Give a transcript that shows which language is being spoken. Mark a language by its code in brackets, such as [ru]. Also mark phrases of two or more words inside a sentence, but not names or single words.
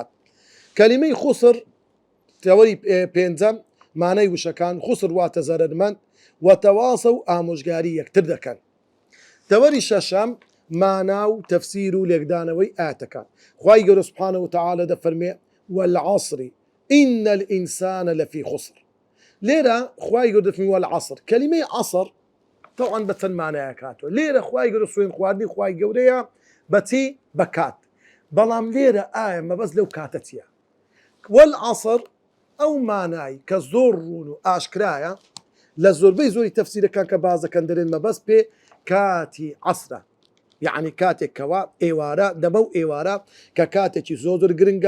[ckb] کەلیمەی خوسر تەوەری پێنجەم مانای وشەکان خوسر واتە زەرەرمەند و تەواسە و ئامۆژگاری یەکتر دەکەن. تەوەری شەشەم مانا و تەفسیر و لێکدانەوەی ئاەتەکان. خوای گەورە [ar] سوبحانەهو وتەعالە [ckb] دەفەرمێ [ar] والعصر إن الإنسان لفي خسر. [ckb] لێرە خوای گەورە دەفەرمێ والعصر. کەلیمەی عەسر طبعاً بە چەند مانایەک هاتووە. لێرە خوای گەورە سوێن خواردنی خوای گەورەیە بەچی بەکات، بەڵام لێرە ئایا مەبەست لەو کاتە چییە؟ والعصر ئەو مانای کە زۆر ڕوون و ئاشکرایە لە زۆربەی زۆری تەفسیرەکان کە بازەکەن دەرێن مەبەست پێ کاتی عەسرە، یعنی کاتێک کەوا ئێوارە دەمە و ئێوارە کە کاتێکی زۆر گرنگە.